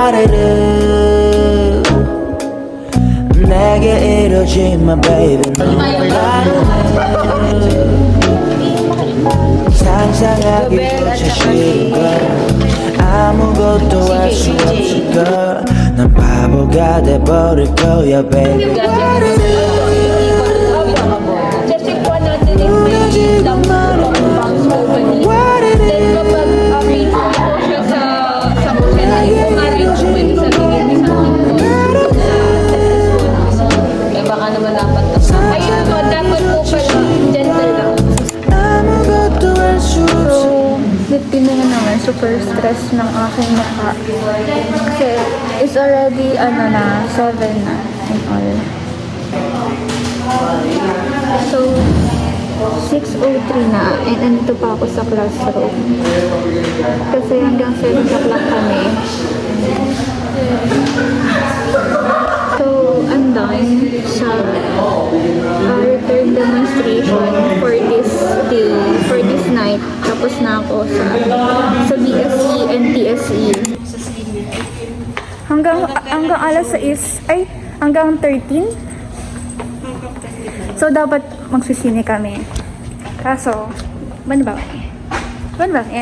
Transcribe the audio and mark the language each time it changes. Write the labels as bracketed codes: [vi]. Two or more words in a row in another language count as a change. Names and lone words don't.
[ko] 와르르 내게 이러지 마 baby 넌 와르르 상상하기조차 싫은 걸 아무것도 할 수 없을 걸난 바보가 돼버릴 거야 baby 무너지고 말한 맘은 [tl] Baka naman dapat ayun po, dapat po pala gentle lang. [ko] 아무것도 할 수 없어 [tl] Tingnan naman, super stress ng aking mukha. Kasi, [en] it's already, 7 na, and all. [tl] So, 6:03 na, and nandito pa ako sa classroom. Kasi hanggang 7 o'clock kami. [en] So, I'm done sa return demonstration for this day, for this night. [tl] Tapos na ako sa BSE and TSE. Hanggang alas 6, hanggang 13. So, dapat magsisine kami. Kaso, ban ba? Yan.